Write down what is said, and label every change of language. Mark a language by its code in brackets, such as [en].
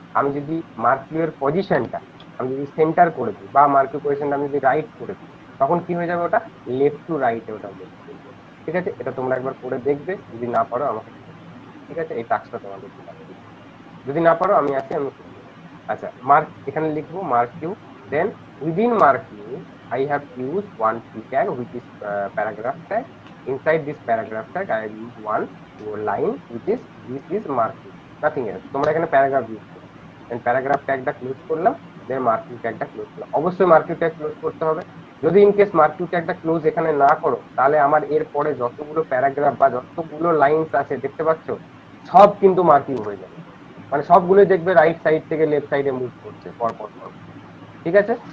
[bn] আমি যদি মার্কিং এর পজিশনটা আমি যদি সেন্টার করে দিই, বা মার্কিং পজিশনটা আমি যদি রাইট করে দিই, তখন কি হয়ে যাবে, ওটা লেফট টু রাইটে ওটা মুভ করবে, ঠিক আছে। এটা তোমরা একবার করে দেখবে, যদি না পারো আমাকে, ঠিক আছে, এই টাস্কটা তোমাদের দিচ্ছি। যদি না পারো আমি আছি, আমি করে দেবো। আচ্ছা, মার্ক এখানে লিখবো mark you, then within mark you [en] I have used one p tag which is paragraph tag. Inside this paragraph tag I have used one line which is this is marking, nothing else. [bn] তোমরা এখানে paragraph use করো, দেন paragraph ট্যাগটা close করলাম, দেন marking ট্যাগটা close করলাম। অবশ্যই marking tag close করতে হবে। যদি in case marking ট্যাগটা close এখানে না করো, তাহলে আমার এর পরে যতগুলো প্যারাগ্রাফ বা যতগুলো লাইনস আছে দেখতে পাচ্ছ, সব কিন্তু মার্কিং হয়ে যাবে। মানে সবগুলোই দেখবে রাইট সাইড থেকে লেফট সাইডে মুভ করছে পর পর পর, ঠিক আছে।